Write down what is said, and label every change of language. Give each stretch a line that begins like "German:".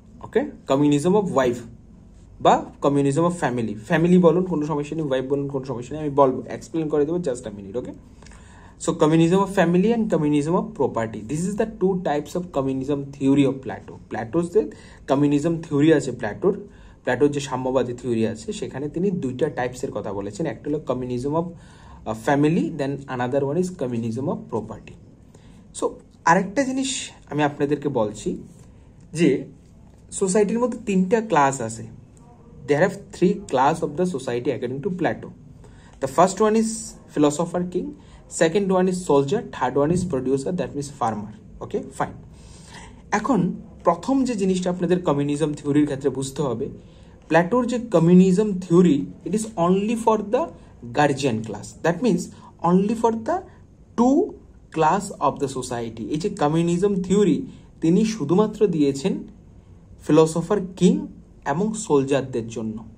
Bangla: Okay, communism of wife বা communism of family, family বলুন কোনো সমস্যা নেই, ওয়াইফ বলুন কোনো সমস্যা নেই, আমি বলবো এক্সপ্লেন করে দেবো, just a minute.
English: Okay, so communism of family and communism of property, this is the two types of communism theory of Plato.
Bangla: Plato's যে কমিউনিজম থিওরি আছে, প্ল্যাটোর যে সাম্যবাদী থিওরি আছে সেখানে তিনি দুইটা টাইপসের কথা বলেছেন, একটা হলো communism of family,
English: Then another one is communism of property.
Bangla: So আরেকটা জিনিস আমি আপনাদেরকে বলছি যে সোসাইটির মধ্যে তিনটা ক্লাস আছে।
English: There have three class of the society according to Plato. The first one is philosopher king, second one is soldier, third one is producer, that means farmer. Okay, fine.
Bangla: এখন প্রথম যে জিনিসটা আপনাদের কমিউনিজম থিওরির ক্ষেত্রে বুঝতে হবে, প্ল্যাটোর যে communism theory,
English: It is only for the guardian class, that means only for the two class of the society.
Bangla: এই যে কমিউনিজম থিওরি তিনি শুধুমাত্র দিয়েছেন ফিলোসফার কিং এবং সোলজারদের জন্য।